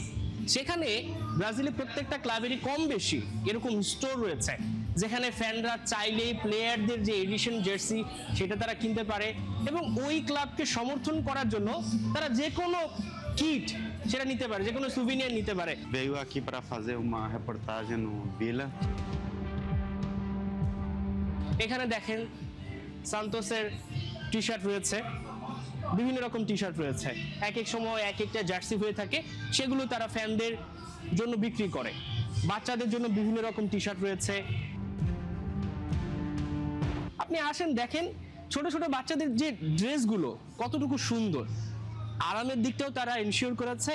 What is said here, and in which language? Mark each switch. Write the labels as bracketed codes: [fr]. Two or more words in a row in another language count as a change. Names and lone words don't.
[bn] সেখানে ব্রাজিলের প্রত্যেকটা ক্লাবেরই কম বেশি এরকম স্টোর রয়েছে, যেখানে ফ্যানরা চাইলে প্লেয়ারদের যে এডিশন জার্সি সেটা তারা কিনতে পারে এবং ওই ক্লাবকে সমর্থন করার জন্য তারা যে কোনো কিট সেটা নিতে পারে, যে কোনো সুভিনিয়ার নিতে পারে। [pt] Veio aqui para fazer uma reportagem no Vila. [bn] এখানে দেখেন সান্তোসের টি শার্ট রয়েছে, বিভিন্ন রকম টি শার্ট রয়েছে, এক এক সময় এক একটা জার্সি হয়ে থাকে, সেগুলো তারা ফ্যানদের জন্য বিক্রি করে। বাচ্চাদের জন্য বিভিন্ন রকম টি শার্ট রয়েছে। আপনি আসেন দেখেন ছোট ছোট বাচ্চাদের যে ড্রেসগুলো কতটুকু সুন্দর, আরামের দিকটাও তারা এনশিওর করেছে।